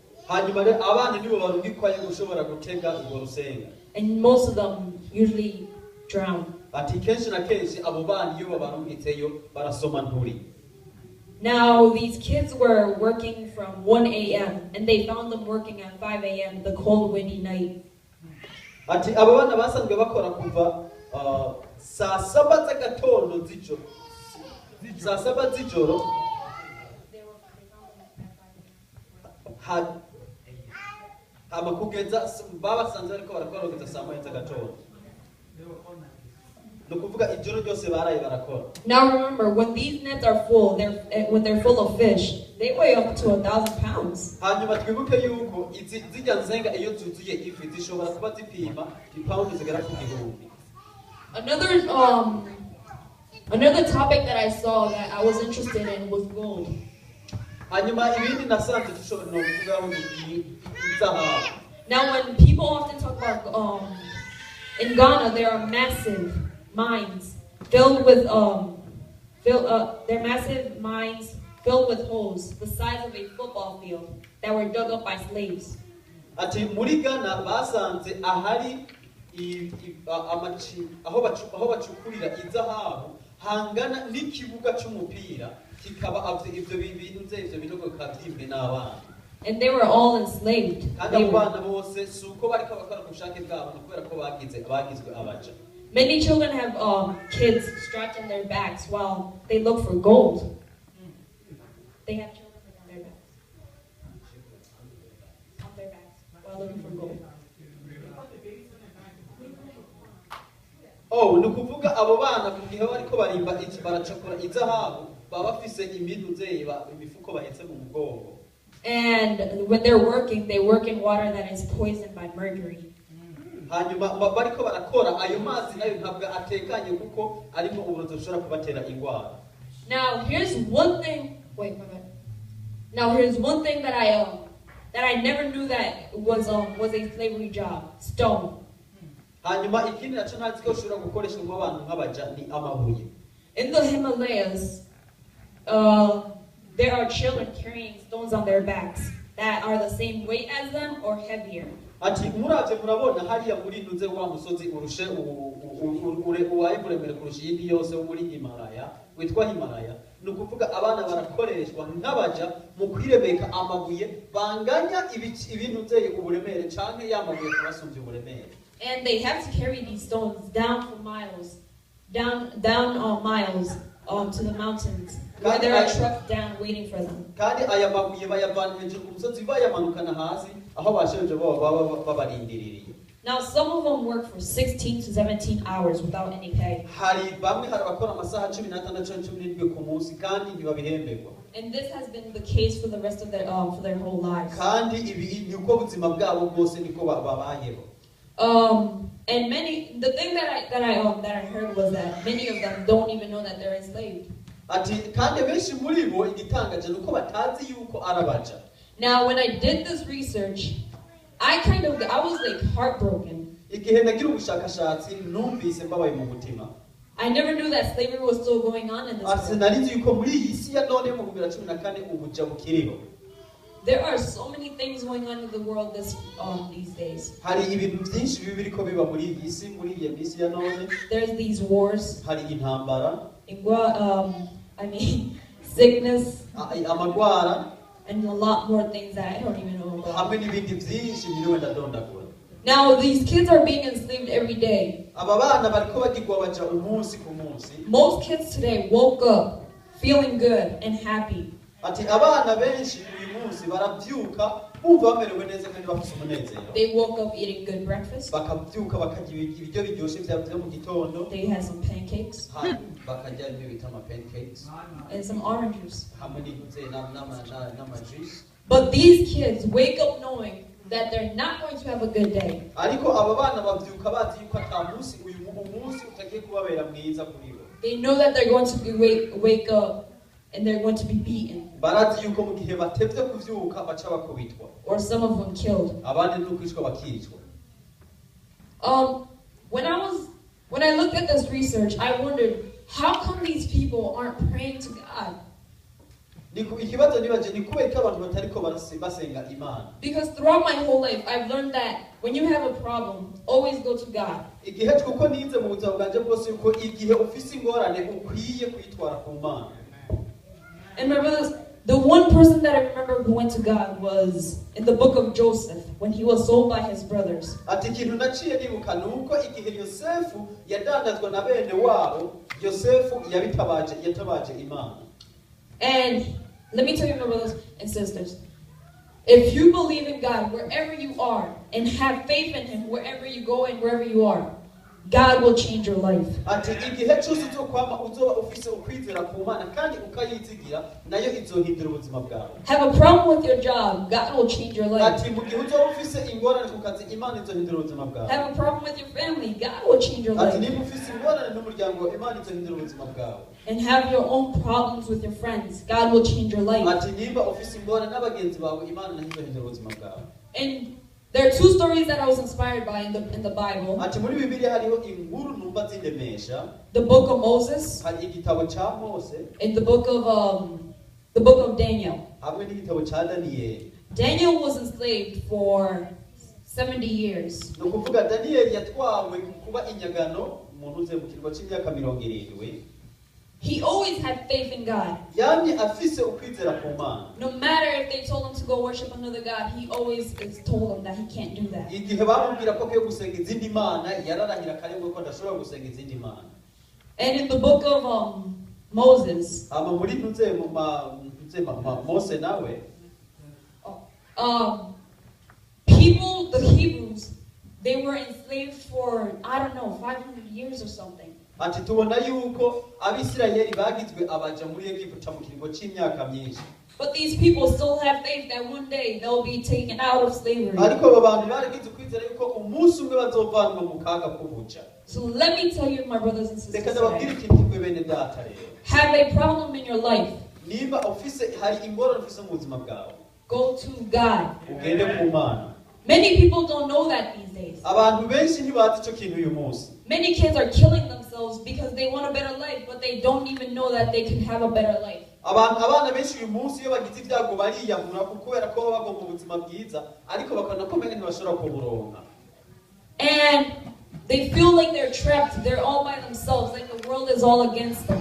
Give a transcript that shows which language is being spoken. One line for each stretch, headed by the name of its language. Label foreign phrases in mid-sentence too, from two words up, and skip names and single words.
English: And most of them usually drown. Now, these kids were working from 1 a.m. and they found them working at 5 a.m. the cold, windy night.
Rundi: ati abo bana basanzwe bakora kuva saa saba z'agatondo z'ijoro saa saba z'ijoro hama kugeza babasanze ariko barakora kugeza saa moya z'agatondo ni ukuvuga ijoro ryose baraye barakora.
English: Now remember, when these nets are full, when they're full of fish, they weigh up to 1,000 pounds.
Rundi: hanyuma twibuke yuko zijya nzenga iyo zuzuye ifi zishobora kuba zipima ipawundi zigera ku gihumbi.
English: Another topic that I saw that I was interested in was gold.
Rundi: hanyuma ibindi nasanze dushobora no kuvugaho ni zahabu.
English: Now, when people often talk about in Ghana, there are massive mines filled with they're massive mines filled with holes the size of a football field that were dug up by slaves.
Rundi: ati muri Ghana basanze ahari aho bacukurira izahabu hangana n'ikibuga cy'umupira kikaba ivyo bintu ivyo binogo kabyimbe n'abana.
English: And they were all enslaved. Many children have kids strapped in their backs while they look for gold. They have children on their backs while looking for gold.
Rundi: Oh, nukuvuga abo bana kugihe bariko barimba baracakura izahabu baba bafise ibintu zeba imifuko bahetse mu mugongo.
English: And when they're working, they work in water that is poisoned by mercury.
Rundi: hanyuma bariko barakora ayo mazi nayo ntabwo atekanye kuko arimo uburozi bushobora kubatera ingwara.
English: Now here's one thing. Now here's one thing that I never knew that was a slavery job. Stone.
Rundi: hanyuma ikindi naco ntazi ko ushobora gukoreshwa mu bantu nk'abaja ni amabuye.
English: In the Himalayas, there are children carrying stones on their backs that are the same weight as them or heavier.
Rundi: ati muravye murabona hariya muri ntuze wa musozi urushe uwaye muremere kurusha iyindi yose wo muri Himalaya witwa Himalaya. ni ukuvuga abana barakoreshwa nk'abaja mu kwiremeka amabuye banganya ibintu vyeye uburemere canke yamabuye kubasumbya uburemere.
English: And they have to carry these stones down for miles, down miles to the mountains, where there are trucks down waiting for them.
Rundi: kandi aya mabuye bayavana hejuru ku musozi bayamanukana hasi aho basheje babarindiriye.
English: Now some of them work for 16 to 17 hours without any pay.
Rundi: hari bamwe hari abakora amasaha 16-17 ku munsi kandi ntibabihemberwa.
English: And this has been the case for the rest of their whole lives.
Rundi: kandi ibi ni uko ubuzima bwabo bwose niko babayeho.
English: And the thing that I heard was that many of them don't even know that they're enslaved.
Rundi: ati kandi benshi muri bo igitangaje nuko batazi yuko arabaja.
English: Now when I did this research, I was like heartbroken.
Rundi: igihe nagira ubushakashatsi numvise mbabaye mu mutima.
English: I never knew that slavery was still going on in this world.
Rundi: sinarizi yuko muri iyi si ya none mu 2014 ubuja bukiriho.
English: There are so many things going on in the world these days.
Rundi: hari ibintu byinshi biriko biba muri iyi si muri iyi misi ya none.
English: There's these wars.
Rundi: hari intambara.
English: Sickness.
Rundi: amagwara.
English: And a lot more things that I don't even know about.
Rundi: hamwe n'ibindi byinshi biriwe ndadondagura.
English: Now these kids are being enslaved every day.
Rundi: aba bana bariko bagirwa baja umunsi ku munsi.
English: Most kids today woke up feeling good and happy.
Rundi: ati abana benshi uyu munsi baravyuka bumva bamerewe neza kandi bafite umunezero.
English: They woke up eating good breakfast.
Rundi: bakavyuka bakarya ibiryo biryoshe vya mu gitondo.
English: They had some pancakes.
Rundi: bakarya ibyo bita ama pancakes.
English: And some orange juice.
Rundi: hamwe n'ama juice.
English: But these kids wake up knowing that they're not going to have a good day.
Rundi: ariko aba bana bavyuka bazi yuko ata munsi uyu munsi utagiye kubabera mwiza kuri bo.
English: They know that they're going to wake up and they're going to be beaten.
Rundi: barazi yuko mu gihe batevye kuvyuka baca bakubitwa.
English: Or some of them killed.
Rundi: abandi n'ukwicwa bakicwa.
English: When I looked at this research, I wondered, how come these people aren't praying to God?
Rundi: ikibazo nibaje ni kubera ko abantu batariko basenga Imana.
English: Because throughout my whole life, I've learned that when you have a problem, always go to God.
Rundi: igihe kuko nize mu buzima bwanje bwose yuko igihe ufise ingorane ukwiye kwitwara ku Mana.
English: And remember this? The one person that I remember who went to God was in the book of Joseph when he was sold by his brothers.
Rundi: ati ikintu naciye nibuka nuko igihe Yosefu yadandazwa na bene wabo Yosefu yatabaje Imana.
English: And let me tell you, my brothers and sisters, if you believe in God wherever you are and have faith in Him wherever you go and wherever you are, God will change your life.
Rundi: ati igihe cyose uzokwama uzoba ufise ukwizera ku Mana kandi ukayizigira nayo izohindura ubuzima bwawe.
English: Have a problem with your job, God will change your life.
Rundi: ati mu gihe uzoba ufise ingorane ku kazi Imana izohindura ubuzima bwawe.
English: Have a problem with your family, God will change your
Rundi: ati
English: life.
Rundi: niba ufise ingorane n'umuryango Imana izohindura ubuzima bwawe.
English: And have your own problems with your friends, God will change your life.
Rundi: ati niba ufise ingorane n'abagenzi bawe Imana nayo izohindura ubuzima bwawe.
English: And there are two stories that I was inspired by in the Bible.
Rundi: ati muri Bibiliya hariho inkuru numva zindemesha.
English: The book of Moses
Rundi: hari igitabo ca Mose
English: and the book of Daniel.
Rundi: hamwe n'igitabo ca Daniyeli.
English: Daniel was enslaved for 70 years.
Rundi: ni ukuvuga Daniyeli yatwawe kuba inyagano umuntu uze mu kirwa c'imyaka 70.
English: He always had faith in God.
Rundi: yamye afise ukwizera ku Mana.
English: No matter if they told him to go worship another God, he always told them that he can't do that.
Rundi: igihe bamubwira ko akwiye gusenga izindi mana yararahira karengwa ko adashobora gusenga izindi mana.
English: And in the book of Moses,
Rundi: hama muri Mose nawe
English: people, the Hebrews, they were enslaved for, I don't know, 500 years or something.
Rundi: ati tubona yuko Abisirayeli bagizwe abaja muri Egiputa mu kiringo c'imyaka myinshi.
English: But these people still have faith that one day they'll be taken out of slavery.
Rundi: ariko abo bantu baragize ukwizera yuko umunsi umwe bazovanwa mu kaga k'ubuja.
English: So let me tell you, my brothers and sisters,
Rundi: reka
English: today,
Rundi: ndababwire ikintu kwe bene data rero.
English: have a problem in your life,
Rundi: niba ufise hari ingorane ufise mu buzima bwawe
English: go to God.
Rundi: ugende ku Mana.
English: Many people don't know that these days.
Rundi: abantu benshi ntibazi ico kintu uyu munsi.
English: Many kids are killing themselves because they want a better life, but they don't even know that they can have a better life.
Rundi: abana benshi uyu munsi iyo bagize ibyago bariyahura kubera ko baba bagomba ubuzima bwiza ariko bakabona ko mbere ntibashobora kuburonka.
English: And they feel like they're trapped, they're all by themselves, like the world is all against them.